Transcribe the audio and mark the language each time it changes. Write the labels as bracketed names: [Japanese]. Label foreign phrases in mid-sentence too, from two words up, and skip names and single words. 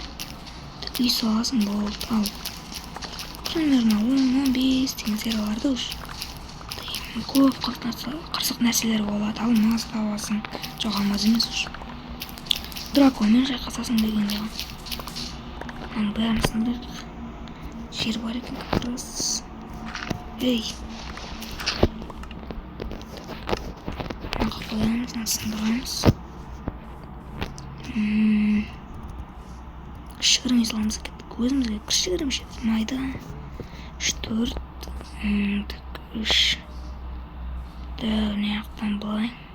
[Kazakh] Үй саласың болды, ал примерно 10-15 деген серияларды уже көп қырсық нәрселер болады. Алмаз табасың, жоқ алмаз емес уже. Драконмен шайқасасың дегенде. Оның бәрін сындырайық. Жер бар екен [Russian] как раз. Ей! [Kazakh] Мынаға қоямыз, сындырамыз. Кішігірім саламыз кетті. Көзімізге кішігірім жетмайды. 3-4 так 3 не жақтан былай.